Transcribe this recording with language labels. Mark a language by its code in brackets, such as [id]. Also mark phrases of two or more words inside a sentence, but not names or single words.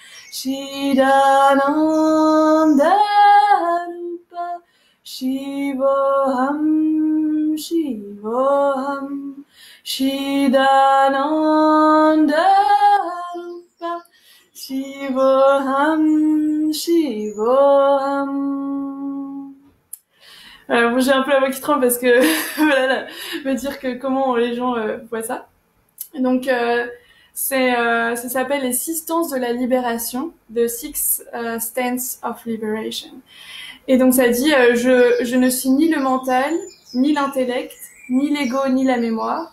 [sa] चिदानन्द रूप शिवोहम् शिवोहम् चिदानन्द रूप शिवोहम् शिवोहम् Shidananda Rupa Shivoham Shivoham. [fr] Bon, j'ai un peu la voix qui tremble parce que voilà, me dire que comment les gens voient ça. Donc ça s'appelle les 6 stances de la libération, [en] The Six Stances of Liberation. [fr] Et donc ça dit je ne suis ni le mental, ni l'intellect, ni l'ego, ni la mémoire.